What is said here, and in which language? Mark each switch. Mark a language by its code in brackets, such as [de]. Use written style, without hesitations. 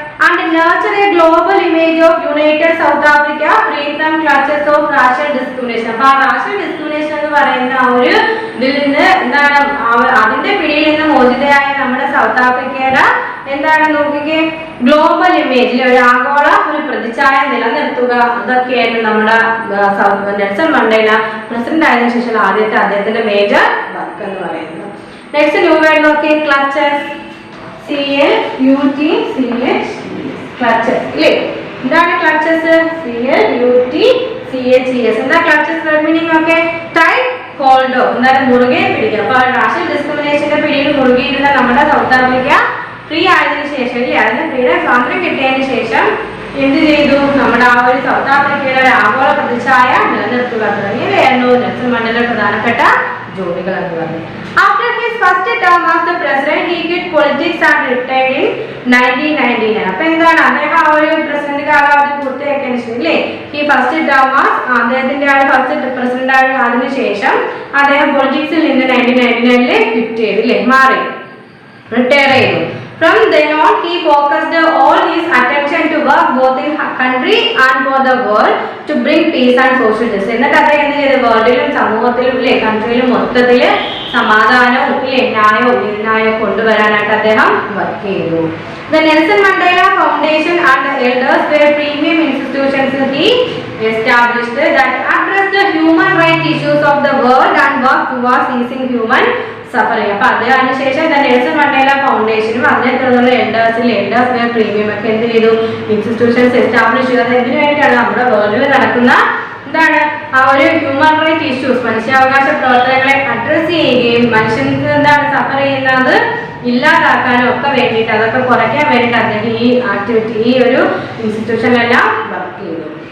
[en] and nurture a global image of united South Africa free from clutches of racial discrimination. [ml] അപ്പൊ ആ [en] racial discrimination [ml] എന്ന് പറയുന്ന ആ ഒരു ഇതിൽ നിന്ന് എന്താണ്? അതിന്റെ പിടിയിൽ നിന്ന് മോചിതയായ നമ്മുടെ സൗത്ത് ആഫ്രിക്കയുടെ എന്താണ് നോക്കിക്കേ, ഗ്ലോബൽ ഇമേജിൽ ഒരു ആഗോള ഒരു പ്രതിച്ഛായ നിലനിർത്തുക. അതൊക്കെയായിരുന്നു നമ്മുടെ നെൽസൺ മണ്ടേല പ്രസിഡന്റ് ആയതിനു ശേഷം ആദ്യത്തെ അദ്ദേഹത്തിന്റെ മേജർ വർക്ക് എന്ന് പറയുന്നത്. നെക്സ്റ്റ് ന്യൂ വേർഡ് നോക്കി, ക്ലച്ചസ്. CLUTCH ക്ലച്ചസ് ഇല്ലേ? എന്താണ് ക്ലച്ചസ്? CLUTCHES. എന്താ ക്ലച്ചസ് വേർഡ് മീനിങ് ഒക്കെ? ടൈറ്റ് ഹോൾഡോ, എന്താണ്? മുറുകെ പിടിക്കുക. അപ്പൊ രാഷ്ട്രീയ ഡിസ്ക്രിമിനേഷന്റെ പിടിയിൽ മുറുകിയിരുന്ന നമ്മുടെ സൗത്ത് ആഫ്രിക്ക ഫ്രീ ആയതിനു ശേഷം ഇല്ലേ, അതിന് ഫ്രീഡം സ്വാതന്ത്ര്യം കിട്ടിയതിനു ശേഷം എന്ത് ചെയ്തു? നമ്മുടെ ആ ഒരു സൗത്ത് ആഫ്രിക്കയുടെ ഒരു ആഗോള പ്രതിച്ഛായ നിലനിർത്തുക തുടങ്ങിയവയായിരുന്നു നെൽസൺ മണ്ടേലയുടെ പ്രധാനപ്പെട്ട ജോലികൾ എന്ന് പറഞ്ഞു. [en] After his first term as the president, he quit politics and retired in 1999. [ml] അപ്പൊ എന്താണ്? അദ്ദേഹം ആ ഒരു പ്രസിഡന്റ് കാലാവധി പൂർത്തിയാക്കിയതിനു ശേഷം ഇല്ലേ, ഈ ഫസ്റ്റ് ടേം അദ്ദേഹത്തിന്റെ ആ ഫസ്റ്റ് പ്രസിഡന്റ് ആയതിനു ശേഷം അദ്ദേഹം പൊളിറ്റിക്സിൽ നിന്ന് 1999 ക്വിറ്റ് ചെയ്തു ഇല്ലേ, മാറി, റിട്ടയർ ചെയ്തു. [en] From then on, he focused all his attention to work both in country and for the world to bring peace and social justice. [ml] എന്നിട്ട് അദ്ദേഹം എന്ത് ചെയ്തു? വേൾഡിലും സമൂഹത്തിലും ഇല്ലേ, കൺട്രിയിലും മൊത്തത്തില് സമാധാനവും ഇല്ലേ, ന്യായവും നീതിന്യായവും കൊണ്ടുവരാനായിട്ട് അദ്ദേഹം വർക്ക് ചെയ്തു. [en] The Nelson Mandela Foundation and the elders were premium institutions he established that address the human rights issues of the world and work towards easing human suffering. [ml] അപ്പൊ അതിനുശേഷം നെൽസൺ മണ്ടേല ഫൗണ്ടേഷനും അതിനെ തുടർന്നുള്ള എൽഡേഴ്സ് പ്രീമിയം ഒക്കെ എന്ത് ചെയ്തു? Institutions establish ചെയ്തത് എന്തിനു വേണ്ടിയിട്ടാണ്? നമ്മുടെ വേൾഡിൽ നടക്കുന്ന എന്താണ് ആ ഒരു ഹ്യൂമൻ റൈറ്റ് ഇഷ്യൂസ്, മനുഷ്യാവകാശ പ്രവർത്തനങ്ങളെ അഡ്രസ് ചെയ്യുകയും മനുഷ്യർക്ക് എന്താണ് സഫർ ചെയ്യുന്നത് ഇല്ലാതാക്കാനും ഒക്കെ വേണ്ടിയിട്ട്, അതൊക്കെ കുറയ്ക്കാൻ വേണ്ടിയിട്ട് അദ്ദേഹം ഈ ഒരു ഇൻസ്റ്റിറ്റ്യൂഷനിലെല്ലാം വർക്ക് ചെയ്തു.